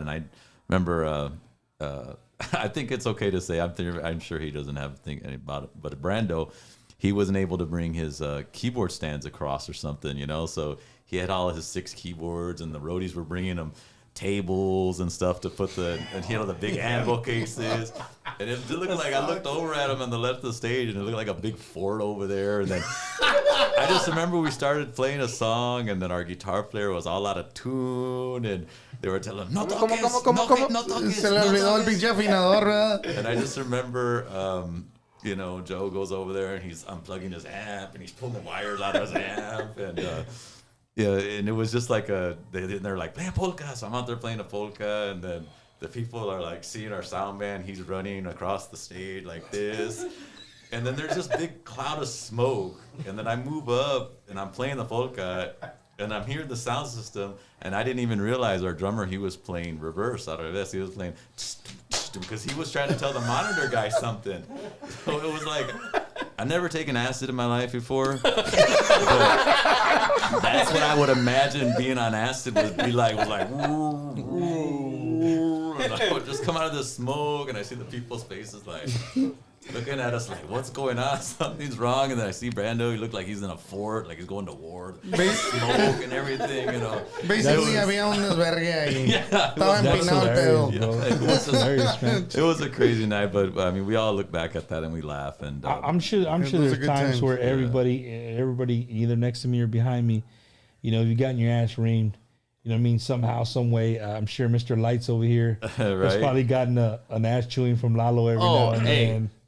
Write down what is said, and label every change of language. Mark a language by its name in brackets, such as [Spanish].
[English] And I remember, I think it's okay to say, I'm sure he doesn't have to think about it, but Brando, he wasn't able to bring his keyboard stands across or something, you know, so he had all of his 6 keyboards, and the roadies were bringing him tables and stuff to put the big anvil cases. And it looked like I looked over at him on the left of the stage, and it looked like a big fort over there. And then I just remember we started playing a song, and then our guitar player was all out of tune, and they were telling him, no toques, no toques. [Spanish] Se le olvidó el pinche afinador, ¿verdad? [English] And I just remember, Joe goes over there, and he's unplugging his amp, and he's pulling the wires out of his amp, and and it was just like they're like, play a polka. So I'm out there playing a polka, and then the people are like seeing our sound man. He's running across the stage like this. And then there's this big cloud of smoke. And then I move up and I'm playing the polka and I'm hearing the sound system. And I didn't even realize our drummer, he was playing reverse out of this. He was playing because he was trying to tell the monitor guy something. So it was like, I've never taken acid in my life before. But that's what I would imagine being on acid would be like. Was like, and I would just come out of the smoke, and I see the people's faces like looking at us like, what's going on? Something's wrong. And then I see Brando. He looked like he's in a fort, like he's going to war. Smoke and everything, [Spanish] Basically, había un desvergue ahí. Estaba empinado el pedo. [English] It was a crazy night, but I mean, we all look back at that and we laugh. And I'm sure there's times where everybody either next to me or behind me, you've gotten your ass reamed. You know what I mean? Somehow, some way. I'm sure Mr. Lights over here has probably gotten an ass chewing from Lalo every now and then.